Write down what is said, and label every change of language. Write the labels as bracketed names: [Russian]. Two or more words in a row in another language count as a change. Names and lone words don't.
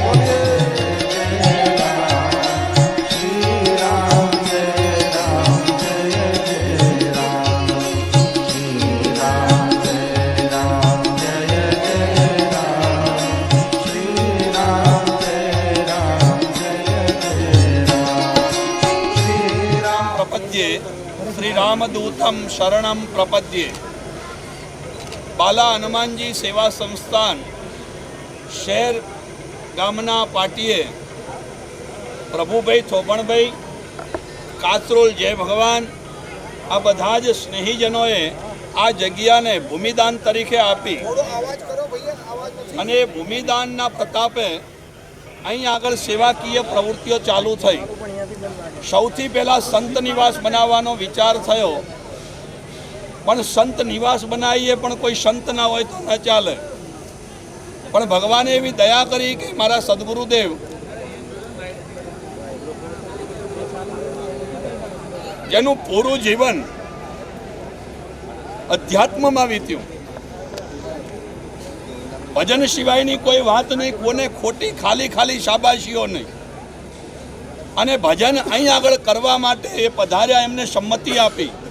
[Sanskrit] જય રામ શ્રી રામ જય રામ જય જય રામ શ્રી રામ જય રામ જય જય રામ શ્રી રામ જય રામ જય જય રામ શ્રી રામ प्रपद्ये श्रीरामदूतं शरणं प्रपद्ये [Gujarati] બાલા હનુમાનજી સેવા સંસ્થાન શહેર ગામના પાટીએ પ્રભુભાઈ થોપણભાઈ કાચરોલ જય ભગવાન આ બધા જ સ્નેહીજનોએ આ જગ્યાને ભૂમિદાન તરીકે આપી અને ભૂમિદાનના પ્રતાપે અહીં આગળ સેવાકીય પ્રવૃત્તિઓ ચાલુ થઈ. સૌથી પહેલાં સંત નિવાસ બનાવવાનો વિચાર થયો, પણ સંત નિવાસ બનાવીએ પણ કોઈ સંત ના હોય તો ન ચાલે. પણ ભગવાને એવી દયા કરી કે મારા સદગુરુદેવ જેનું પૂરું જીવન અધ્યાત્મમાં વીત્યું, ભજન સિવાયની કોઈ વાત નહીં, કોને ખોટી ખાલી ખાલી શાબાશીઓ નહીં, અને ભજન અહીં આગળ કરવા માટે એ પધાર્યા, એમને સંમતિ આપી.